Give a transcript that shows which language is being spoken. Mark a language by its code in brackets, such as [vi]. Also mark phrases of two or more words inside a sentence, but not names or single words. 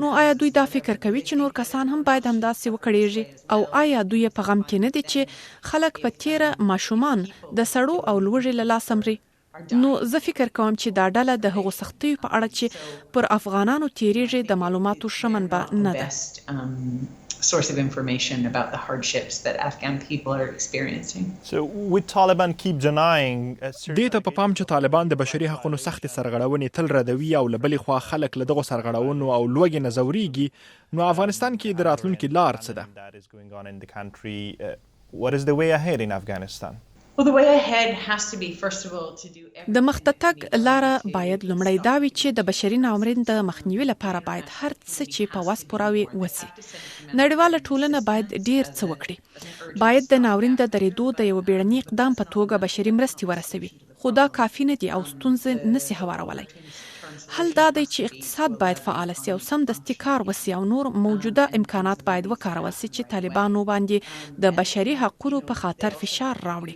[ps] نو آیا دوی دا فکر کوي چې نور کسان هم باید همداسې وکړيږي؟ او آیا دوی په غم کې نه دي چې خلک په تیره ماشومان د سړو او لوږې له لاسه مري؟ نو زه فکر کوم چې دا ډله د هغو سختیو په اړه چې پر افغانانو تیریږي د معلوماتو ښه منبع نه ده. [en] source of information about the hardships that Afghan people are experiencing. So with Taliban keep denying [ps] دې ته په پام چې طالبان د بشري حقوقو سخت سرغړونې تل ردوي او لبلې خوا خلک له دغه سرغړونو او لوږې نه ځوريږي، نو افغانستان کې د راتلونکي لار څه ده؟ [en] What is the way ahead in Afghanistan? Well, the way ahead has to be, first of all, to do everything. [ps] د مختتک لاره باید لومړی دا وي چې د بشري ناورین د مخنیوي لپاره باید هر څه چې په واس پوراوي وسی. نړیواله ټولنه باید ډیر څه وکړي. باید د ناورین د درېدو د یو بیړني اقدام په توګه بشري مرستې ورسوي. خو دا کافي نه دي او ستونزې نسی هوارولای. حل دا دی چې اقتصاد باید فعال سي او سمدستي کار وسی او نور موجوده امکانات باید وکارول سي چې طالبانو باندې د بشري حقوقو په خاطر فشار راوړي.